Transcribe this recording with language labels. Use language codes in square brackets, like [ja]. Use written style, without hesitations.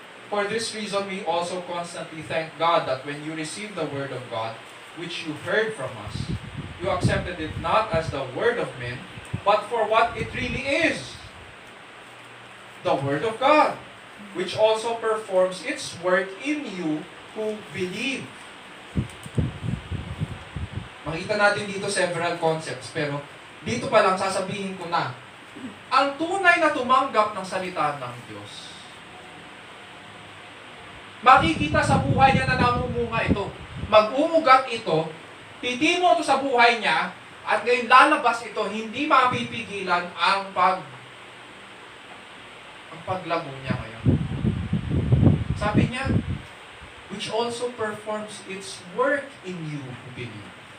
[en] For this reason, we also constantly thank God that when you received the word of God, which you heard from us, you accepted it not as the word of men, but for what it really is, the word of God, which also performs its work in you who believe. [tl] Makita natin dito [en] several concepts, [tl] pero dito pa lang sasabihin ko na, ang tunay na tumanggap ng salita ng Diyos, makikita sa buhay niya na namumunga ito. Mag-umugat ito, titimo ito sa buhay niya, at ngayon lalabas ito, hindi mapipigilan ang paglago niya ngayon. Sabi niya, [en] which also performs its work in you who believe.